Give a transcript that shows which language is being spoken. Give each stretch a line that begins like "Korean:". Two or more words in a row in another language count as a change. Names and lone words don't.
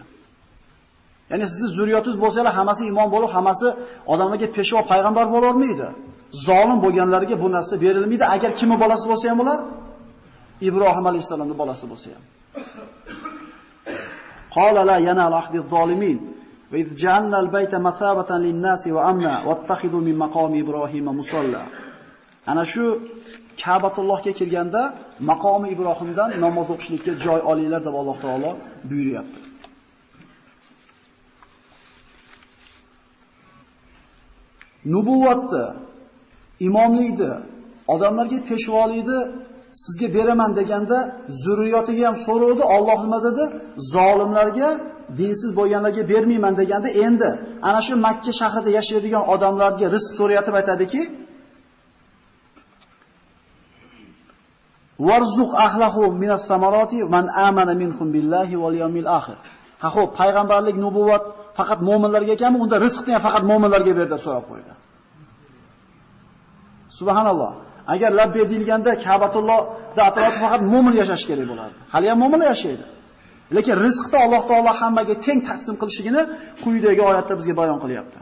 Uzbek: Ya'ni sizni zurriyotingiz bo'lsalar hammasi imom bo'lib, hammasi odamlarga peshvo payg'ambar bo'larmaydi. Zolim bo'lganlarga bu narsa berilmaydi. Agar kimi bolasi bo'lsa ham ular Ibrohim alayhisolamning bolasi bo'lsa ham.
Arabic: قال لا ينال عهدي الظالمين. وإذ جعلنا البيت مثابة للناس وأمنا واتخذوا من مقام إبراهيم مصلى.
Uzbek: Ana shu Ka'batullohga kelganda maqomi Ibrohimdan namoz o'qishlikka joy olinglar deb Alloh taolo buyuryapti. Nubuvvatni, imomlikni, odamlarga peshvolikni sizga beraman deganda zurriyotiga ham so'rovdi. Alloh nima dedi? Zolimlarga, dinsiz bo'lganlarga bermayman deganda endi ana shu Makka shahrida yashaydigan odamlarga rizq so'rayotib aytadiki:
Arabic: وارزق أهله من الثمرات من آمن منهم بالله واليوم الآخر.
Uzbek: Ha xo'p, payg'ambarlik, nubuvvat faqat mu'minlarga ekanmi? Unda rizqni ham faqat mu'minlarga ber deb so'rab qo'ydi. Subhanalloh. Agar labbay deyilganda Ka'batullohda atrofida faqat mu'min yashash kerak bo'lardi. Hali ham mu'minlar yashaydi. Lekin rizqni Alloh taolo hammaga teng taqsim qilishigini quyidagi oyatda bizga bayon qilyapti.